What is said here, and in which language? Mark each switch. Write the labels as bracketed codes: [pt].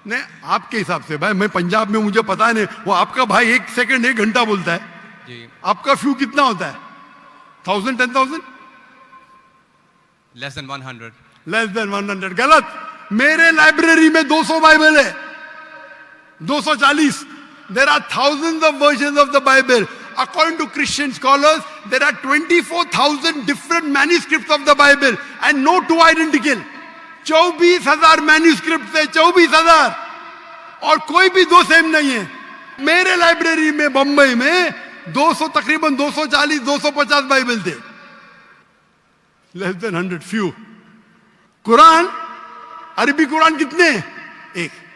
[hi] नहीं, आपके हिसाब से भाई, मैं पंजाब में, मुझे पता नहीं। वो आपका भाई 1 सेकंड 1 घंटा बोलता है जी। आपका फ्यू कितना होता है? 1000, 10,000? [en] Less than 100। Less than 100। [hi] गलत। मेरे लाइब्रेरी में 200 बाइबल है, 240। [en] There are thousands of versions of the Bible. According to Christian scholars, there are 24,000 different manuscripts of the Bible and no two identical. [hi] 24,000 manuscript है, 24,000, और कोई भी दो सेम नहीं है। मेरे लाइब्रेरी में बंबई में 200, तकरीबन 240, 250 बाइबल थे। [en] Less than 100, few. [hi] कुरान, अरबी कुरान कितने? एक।